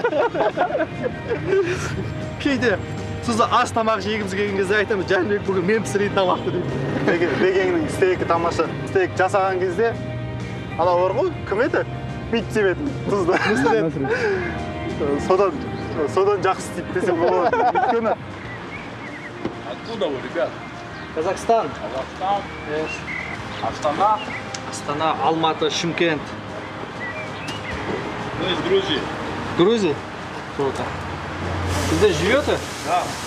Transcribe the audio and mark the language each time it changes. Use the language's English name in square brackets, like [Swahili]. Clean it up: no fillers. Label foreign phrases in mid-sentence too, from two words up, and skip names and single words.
[Kazakh] Кейде тұзы аз тамақ жегіміз келген кезде айтамын, Жәнібек бүгін мен пісірейін тамақты дейді. Бекеңнің стейкі тамаша. Стейк жасаған кезде, ана бар ғой, кім еді? Бүйтіп себетін тұзды. Содан жақсы істейді десем болады. Өйткені [Russian] Откуда вы, ребят? Казахстан. Астана, Алматы, Шымкент. Мы из Грузии. Грузия? Круто. Ты здесь живете? Да.